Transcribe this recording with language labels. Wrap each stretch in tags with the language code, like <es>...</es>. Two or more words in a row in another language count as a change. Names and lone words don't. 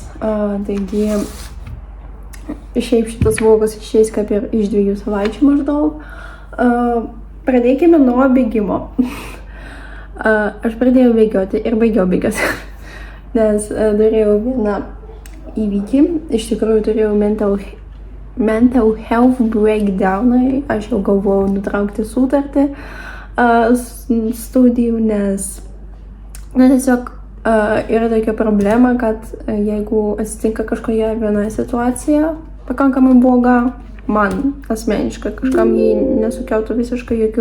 <lt>Taigi, šiaip šitas vlogas išeis kaip ir iš 2 savaičių maždaug. Pradėkime nuo bėgimo. Aš pradėjau bėgioti ir baigiau bėgioti, nes turėjau vieną įvykį. Iš tikrųjų turėjau</lt> <en>mental health breakdown.</en> <lt>Aš jau galvojau nutraukti sutartį studijų, nes tiesiog yra tokia problema, kad jeigu atsitinka kažkokia viena situacija pakankamai bloga, man asmeniškai kažkam jį nesukeltų visiškai jokių.</lt>